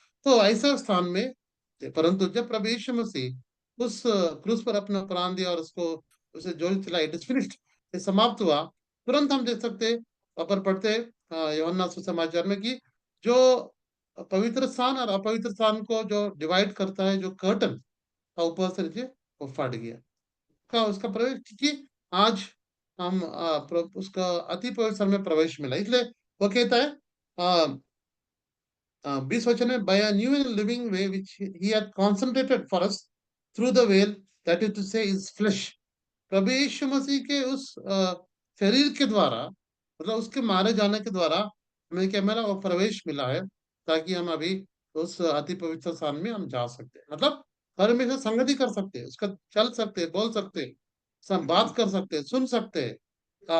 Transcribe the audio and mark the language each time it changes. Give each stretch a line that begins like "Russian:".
Hindi: तो ऐसा स्थान में, परंतु जब प्रभु यीशु मसीह उस क्रूस पर अपना प्राण दिया और उसको उसे जोर चिल्लाए,
English: it is finished,
Hindi: ये समाप्त हुआ। तुरंत हम देख सकते हैं, पर पढ़ते हैं यूहन्ना सुसमाचार में कि जो पवित्र स्थान और अपवित्र स्थान को जो डिवाइड करता है, जो कर्टन था ऊपर से नीचे, वो फट गया। का उसका प्रवेश, क्योंकि आज हम उसका अति पवित्र स्थान में प्रवेश मिला, इसलिए वो कहता है 20 वचन में,
English: by a new and living way which he had consecrated for us through the veil, that is to say his flesh।
Hindi: प्रभु यीशु मसीह के उस शरीर के द्वारा, मतलब उसके मारे जाने के द्वारा हमें क्या मिला, वो प्रवेश मिला है, ताकि हम अभी उस अति पवित्र स्थान में हम जा सकते हैं। मतलब परमेश्वर से संगति कर सकते हैं, उसका चल सकते हैं, बोल सकते हैं, सब बात कर सकते हैं, सुन सकते हैं।